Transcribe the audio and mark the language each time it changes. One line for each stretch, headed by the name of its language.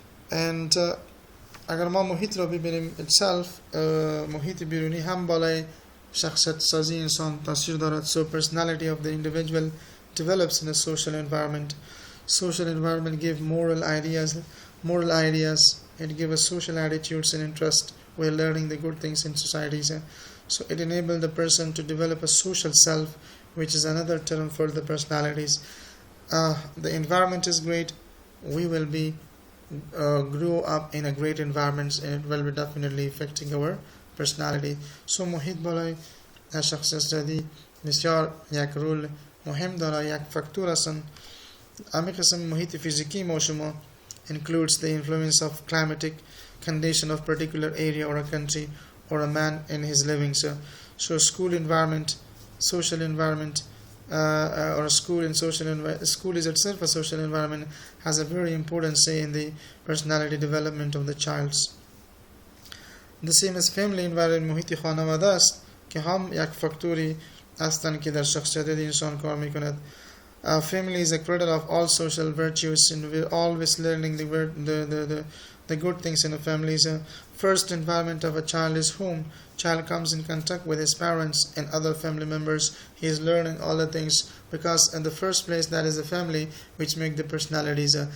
Persian: And اگر ما محیط رو ببینیم itself، محیط بیرونی هم بالای شخصیت سازی انسان تاثیر دارد.
English: So personality of the individual develops in a social environment. Social environment give moral ideas. It gives us social attitudes and interest while learning the good things in societies. So it enables the person to develop a social self, which is another term for the personalities. The environment is great. We will be grow up in a great environment, and it will be definitely affecting our personality.
Persian: So محیط بالای شخصیت سازی بسیار یک رول مهم داره، یک فاکتور هستن. امی قسم محیط فیزیکی ما شما
English: includes the influence of climatic condition of particular area or a country or a man in his living. So school environment, social environment, or a school and school is itself a social environment, has a very important say in the personality development of the child's. The same as family environment،
Persian: محیط خانواده است که هم یک فاکتوری هستند که در شخصیت انسان کار میکند.
English: Family is a cradle of all social virtues, and we're always learning the good things in a family. So first environment of a child is home. Child comes in contact with his parents and other family members. He is learning all the things because in the first place that is a family which make the personalities.